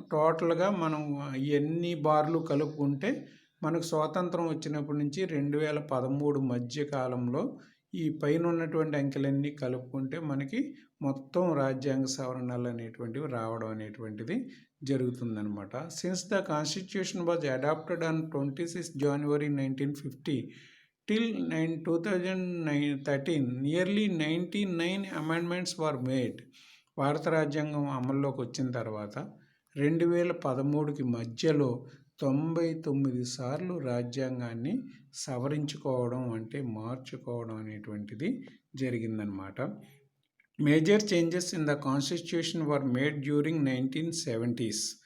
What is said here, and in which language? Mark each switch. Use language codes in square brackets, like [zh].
[te] టోటల్గా మనం ఎన్ని బార్లు కలుపుకుంటే మనకు స్వాతంత్రం వచ్చినప్పటి నుంచి 2013 మధ్య కాలంలో ఈ పైన ఉన్నటువంటి అంకెలన్నీ కలుపుకుంటే మనకి మొత్తం రాజ్యాంగ సవరణలు అనేటువంటివి రావడం అనేటువంటిది జరుగుతుందనమాట. [en] Since the constitution was adopted on 26 January 1950, Till 2013, nearly 99 amendments were made. [te] భారత రాజ్యాంగం అమల్లోకి వచ్చిన తర్వాత 2013కి మధ్యలో 99 సార్లు రాజ్యాంగాన్ని సవరించుకోవడం అంటే మార్చుకోవడం అనేటువంటిది జరిగిందనమాట. [en] Major changes in the constitution were made during 1970s.